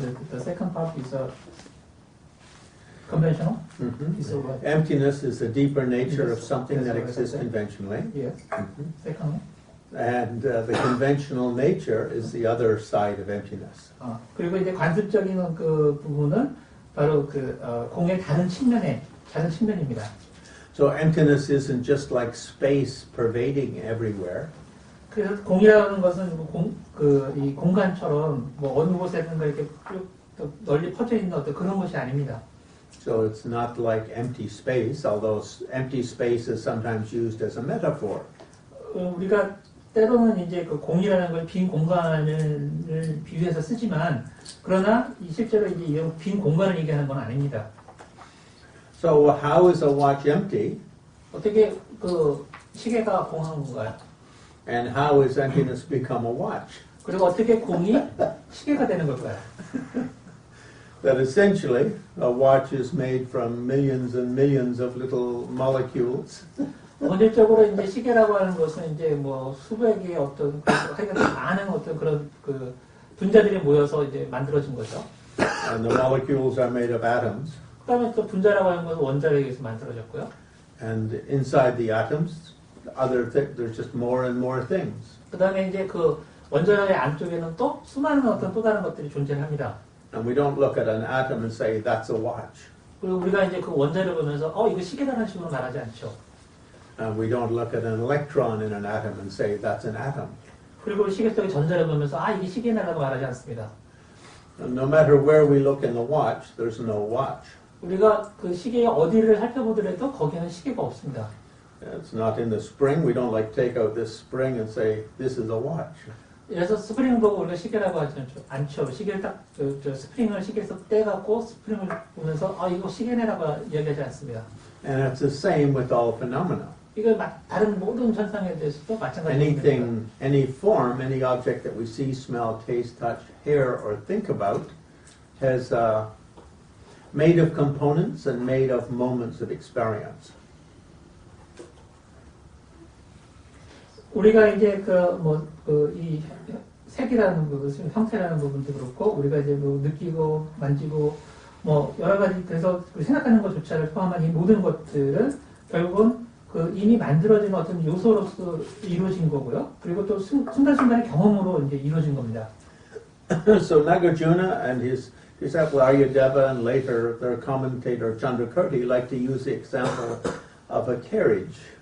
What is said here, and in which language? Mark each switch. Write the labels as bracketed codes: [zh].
[en] The second part is conventional. Is what? Emptiness is the deeper nature of Yes, something that that's what I exists said. conventionally. Yes. Second one. And the conventional nature is the other side of emptiness. [ko] 그리고 이제 관습적인 그 부분은 바로 공의 다른 측면입니다. [en] So emptiness isn't just like space pervading everywhere. [ko] 그래서 공이라는 것은 이 공간처럼 뭐 어느 곳에든가 이렇게 쭉 널리 퍼져 있는 어떤 그런 것이 아닙니다. [en] So it's not like empty space, although empty space is sometimes used as a metaphor. [ko] 우리가 때로는 이제 그 공이라는 걸 빈 공간을 비유해서 쓰지만 그러나 실제로 이제 이 빈 공간을 얘기하는 건 아닙니다. [en] So how is a watch empty? [ko] 어떻게 그 시계가 공한 건가요? [en] And how is emptiness become a watch? [ko] 그리고 어떻게 공이 시계가 되는 걸까요? [en] That essentially a watch is made from millions and millions of little molecules. [ko] 본질적으로 이제 시계라고 하는 것은 이제 뭐 수백의 어떤 하여간 많은 어떤 그런 그 분자들이 모여서 이제 만들어진 거죠. [en] And the molecules are made of atoms. [ko] 그다음에 또 분자라고 하는 것은 원자력에 의해서 만들어졌고요. [en] And inside the atoms, there's just more and more things. [ko] 그다음에 이제 그 원자력의 안쪽에는 또 수많은 어떤 또 다른 것들이 존재합니다. [en] And we don't look at an atom and say, that's a watch. [ko] 그리고 우리가 이제 그 원자를 보면서 이거 시계다라는 식으로 말하지 않죠. [en] And we don't look at an electron in an atom and say, that's an atom. [ko] 그리고 시계 속의 전자를 보면서 이게 시계다라고 말하지 않습니다. [en] And no matter where we look in the watch, there's no watch. [ko] 우리가 그 시계의 어디를 살펴보더라도 거기에는 시계가 없습니다. [en] It's not in the spring. We don't like take out this spring and say, this is a watch. [ko] 그래서 스프링 보고 우리가 시계라고 하지 않죠. 시계를 딱 스프링을 시계에서 떼갖고 스프링을 보면서 이거 시계네라고 이야기하지 않습니다. [en] And it's the same with all phenomena. [ko] 이거 다른 모든 현상에 대해서도 마찬가지입니다. [en] Anything, any form, any object that we see, smell, taste, touch, hear, or think about has made of components and made of moments of experience. [ko] 우리가 이제 이 색이라는 부분, 형태라는 부분도 그렇고 우리가 이제 뭐 느끼고 만지고 뭐 여러 가지 그래서 생각하는 것조차를 포함한 이 모든 것들은 결국은 그 이미 만들어진 어떤 요소로서 이루어진 거고요. 그리고 또 순간순간의 경험으로 이제 이루어진 겁니다. [en] So Nagarjuna and his disciple Aryadeva and later their commentator Chandrakirti like to use the example of a carriage.